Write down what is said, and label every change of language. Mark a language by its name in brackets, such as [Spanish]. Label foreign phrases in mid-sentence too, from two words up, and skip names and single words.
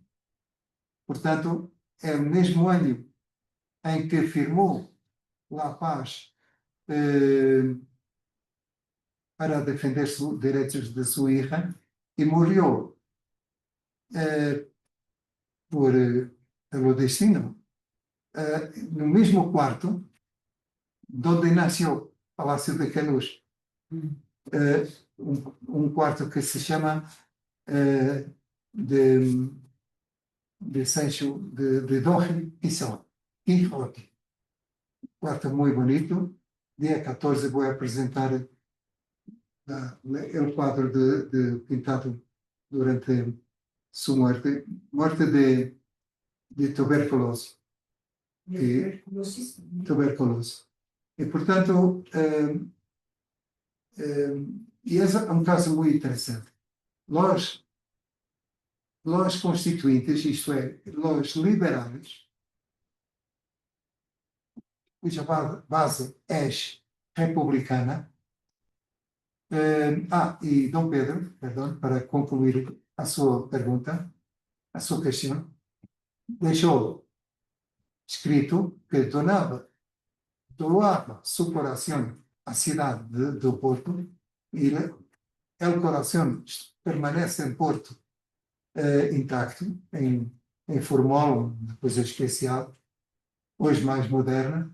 [Portuguese] Portanto, é o mesmo ano em que firmou a paz para defender os direitos de sua irmã, e morreu pelo destino no mesmo quarto [Spanish] donde nació [Portuguese] Palácio de Queluz. Um quarto que se chama de Sancho de Don Quixote. [Spanish] Quarto muy bonito. Día 14 voy a presentar el cuadro pintado durante su muerte de tuberculosis. Tuberculosis. Y por tanto, y es un caso muy interesante. [Portuguese] Los constituintes, isto é, [Spanish] los liberales, [Portuguese] cuja base é republicana. E Dom Pedro, perdão, para concluir a sua pergunta, a sua questão, deixou escrito que doava seu coração à cidade do Porto e o coração permanece em Porto intacto, em Formol, depois especial, hoje mais moderna.